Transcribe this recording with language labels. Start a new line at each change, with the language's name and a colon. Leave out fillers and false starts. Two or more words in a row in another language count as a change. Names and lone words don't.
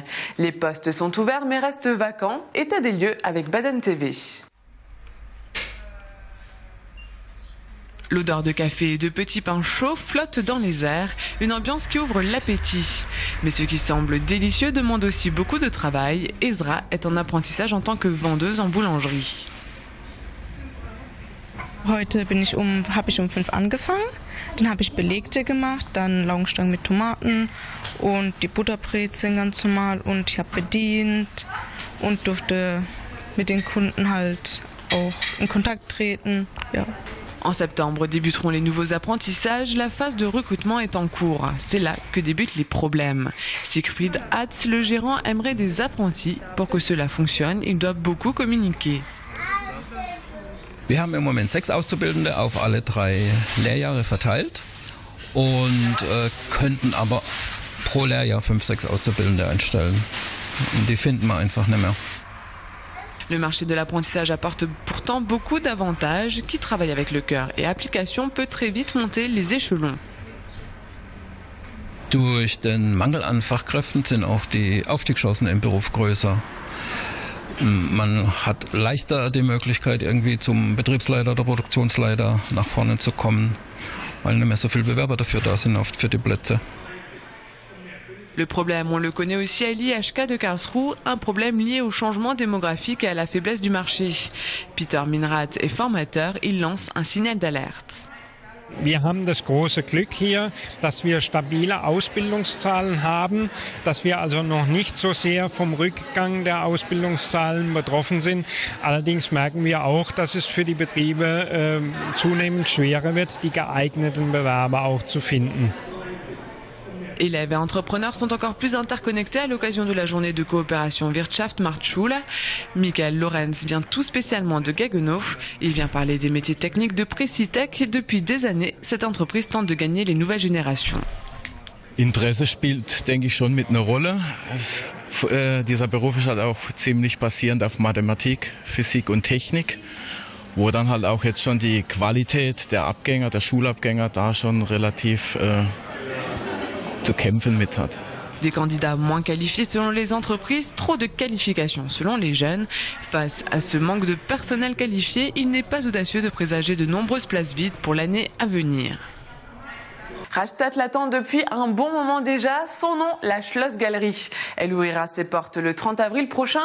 French: Les postes sont ouverts mais restent vacants. État des lieux avec Baden TV. L'odeur de café et de petits pains chauds flotte dans les airs, une ambiance qui ouvre l'appétit. Mais ce qui semble délicieux demande aussi beaucoup de travail. Ezra est en apprentissage en tant que vendeuse en boulangerie.
German: Heute habe ich um 5 angefangen, dann habe ich Belegte gemacht, dann Laugenstangen mit Tomaten und die Butterbrezeln ganz normal und ich habe bedient und durfte mit den Kunden halt auch in Kontakt treten, ja.
French: En septembre débuteront les nouveaux apprentissages. La phase de recrutement est en cours. C'est là que débutent les problèmes. Siegfried Hatz, le gérant, aimerait des apprentis. Pour que cela fonctionne, il doit beaucoup communiquer.
German: Wir haben im Moment 6 Auszubildende auf alle 3 Lehrjahre verteilt und könnten aber pro Lehrjahr 5, 6 Auszubildende einstellen. Und die finden wir einfach nicht mehr.
French: Le marché de l'apprentissage apporte pourtant beaucoup d'avantages. Qui travaille avec le cœur et application peut très vite monter les échelons.
German: Durch den Mangel an Fachkräften sind auch die Aufstiegschancen im Beruf größer. Man hat leichter die Möglichkeit, irgendwie zum Betriebsleiter oder Produktionsleiter nach vorne zu kommen, weil nicht mehr so viele Bewerber dafür da sind für die Plätze.
French: Le problème, on le connaît aussi à l'IHK de Karlsruhe, un problème lié au changement démographique et à la faiblesse du marché. Peter Minrath est formateur, il lance un signal d'alerte.
German: Wir haben das große Glück hier, dass wir stabile Ausbildungszahlen haben, dass wir also noch nicht so sehr vom Rückgang der Ausbildungszahlen betroffen sind. Allerdings merken wir auch, dass es für die Betriebe zunehmend schwerer wird, die geeigneten Bewerber auch zu finden.
French: Élèves et entrepreneurs sont encore plus interconnectés à l'occasion de la journée de coopération Wirtschaft Marktschule. Michael Lorenz vient tout spécialement de Gaggenau. Il vient parler des métiers techniques de Précitech. Depuis des années, cette entreprise tente de gagner les nouvelles générations.
German: Interesse spielt, denke ich, schon mit einer Rolle. Dieser Beruf ist halt auch ziemlich basierend auf Mathematik, Physik und Technik, wo dann halt auch jetzt schon die Qualität der Abgänger, der Schulabgänger da schon relativ zu kämpfen mit hat.
French: Des candidats moins qualifiés selon les entreprises, trop de qualifications selon les jeunes. Face à ce manque de personnel qualifié, il n'est pas audacieux de présager de nombreuses places vides pour l'année à venir. Rastatt l'attend depuis un bon moment déjà. Son nom, la Schlossgalerie. Elle ouvrira ses portes le 30 avril prochain.